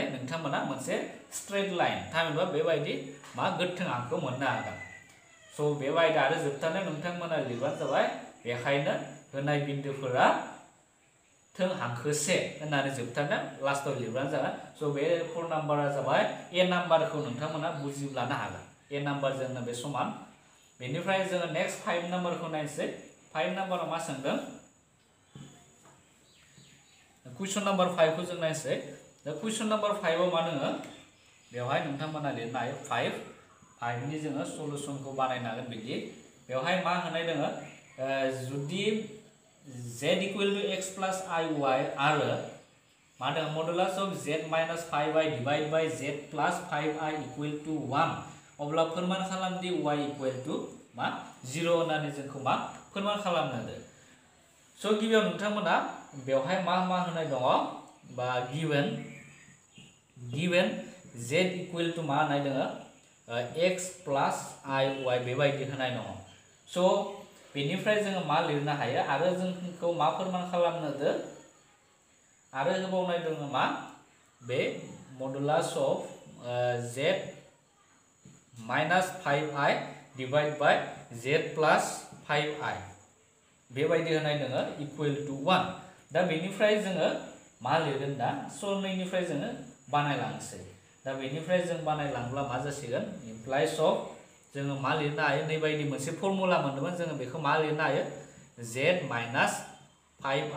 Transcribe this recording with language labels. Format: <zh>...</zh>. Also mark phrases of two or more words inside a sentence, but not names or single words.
<brx>नोंथांमोना मोनसे</brx> <en>straight line</en> <brx>थामहिनबा बेबायदि मा गोथों हांखो मोननो हागोन स' बेबायदि आरो जोबथारनायाव नोंथांमोना लिरबानो जाबाय बेखायनो होनाय बिन्दोफोरा थों हांखोसे होननानै जोबथारनायाव लास्टआव लिरबानो जागोन स' बे 4 नाम्बारा जाबाय ए नाम्बारखौ नोंथांमोना बुजिब्लानो हागोन ए नाम्बारजोंनो बे समान बेनिफ्राय जोङो नेक्स्ट 5 नाम्बारखौ नायनोसै 5 नाम्बाराव मा सोंदों</brx> <en>question number</en> <brx>5 खौ जों नायनोसै दा</brx> <en>question number</en> <brx>5 आव मा दोङो बेवहाय नोंथांमोना लिरनो हायो 5 नि जोङो सलुशनखौ बानायनो हागोन बिदि बेवहाय मा होनाय दोङो जुदि z</brx> <en>equal to x plus iy</en> <brx>आरो मा दोङो</brx> <en>modulus of z minus 5i divide by z plus 5i equal to 1</en> <brx>अब्ला फोरमान खालामदि y</brx> <en>equal to</en> <brx>मा 0 होननानै जोंखौ मा फोरमान खालामनो होदो स' गिबियाव नोंथांमोना बेवहाय मा होनाय दङ बा गिवन z</brx> <en>equal to</en> <brx>मा होनाय दोङो</brx> <en>x plus iy</en> <brx>बेबायदि होनाय दङ स' बेनिफ्राय जोङो मा लिरनो हायो आरो जोंखौ मा फोरमान खालामनो होदो आरो होबावनाय दङ मा बे</brx> <en>modulus of z minus 5i divide by z plus 5i</en> <brx>बेबायदि होनाय दोङो</brx> <en>equal to</en> <brx>1 दा बेनिफ्राय जोङो मा लिरगोन दा स' नैनिफ्राय जोङो बानायलांसै दा बेनिफ्राय जों बानायलांब्ला मा जासिगोन</brx> <en>implies of</en> <brx>जोङो मा लिरनो हायो नैबायदि मोनसे फर्मुला मोनदोंमोन जोङो बेखौ मा लिरनो हायो</brx> <en>z minus 5i</en>